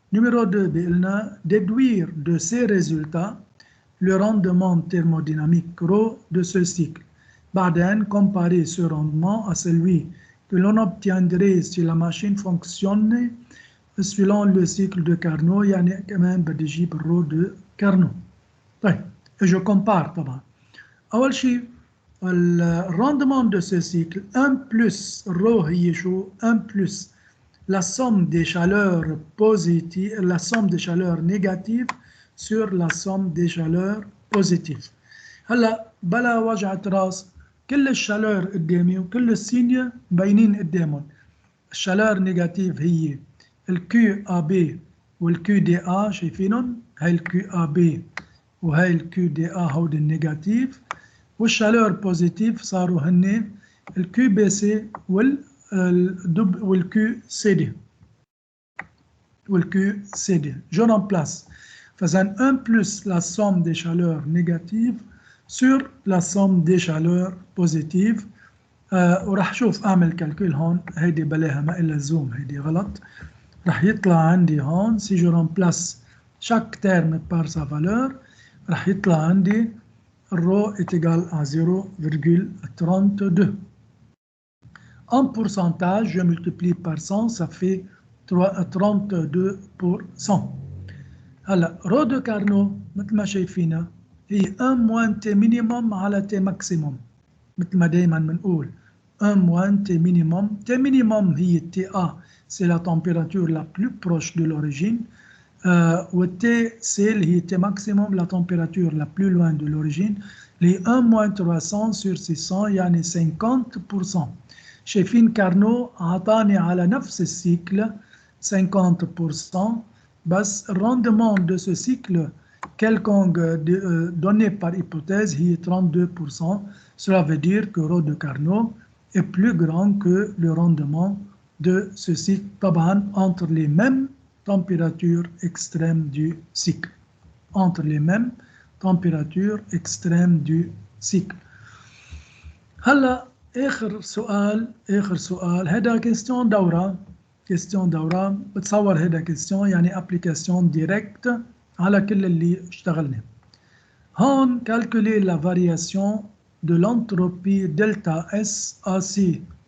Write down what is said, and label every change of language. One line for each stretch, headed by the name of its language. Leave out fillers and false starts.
Arabic: بقلنا
French: déduire de ces résultats le rendement thermodynamique ρ de ce cycle. بعدين comparer ce rendement à celui que l'on obtiendrait si la machine fonctionne selon le cycle de Carnot.
Arabic: يعني كمان بدي اجيب الرو de Carnot. طيب
French: je compare
Arabic: طبعا.
French: أول شيء الرندement de ce cycle 1 plus ρ
Arabic: هي شو
French: 1 plus la somme des chaleurs positives, la somme des chaleurs négatives sur la somme des chaleurs positives.
Arabic: هلا بلا وجعة راس، كل الشالور قدامي وكل السينيا مبينين قدامهم. الشالور نيجاتيف هي الكيو ا بي والكيو دي ا، شايفينهم؟ هاي الكيو ا بي وهاي الكيو دي ا هودي النيجاتيف، والشالور بوزيتيف صاروا هن الكيو بي سي والكيو سي دي جو رامبلاس. فإذا
French: 1 plus la somme des chaleurs négatives sur la somme des chaleurs positives.
Arabic: وراح شوف اعمل كالكول هون، هيدي بلاها ما إلا زوم، هيدي غلط. راح يطلع عندي هون سي جو رامبلاس
French: chaque terme par sa valeur،
Arabic: راح يطلع عندي
French: rho est égal à 0,32. En pourcentage, je multiplie par 100, ça fait 32%.
Arabic: هلا
French: rho de Carnot
Arabic: مثل ما شايفينها هي
French: 1 moins T minimum
Arabic: على T maximum، مثل ما دايما بنقول 1 moins T minimum.
French: T minimum هي TA، c'est la température la plus proche de l'origine.
Arabic: والT C اللي هي
French: T maximum la température la plus loin de l'origine. les 1 moins 300 sur 600 يعني 50%.
Arabic: شايفين كارنو عطاني على نفس السيكل 50%، بس الرندement
French: de ce cycle quelconque donné par hypothèse
Arabic: هي 32%.
French: Cela veut dire que ρ de Carnot est plus grand que le rendement de ce cycle,
Arabic: طبعا
French: entre les mêmes températures extrêmes du cycle. Entre les mêmes température extrême du cycle.
Arabic: هلا اخر سؤال هذا كيستيون دورة بتصور هذا كيستيون يعني ابليكاسيون ديريكت على كل اللي اشتغلنا. هون
French: calculer la variation de l'entropie delta S AC.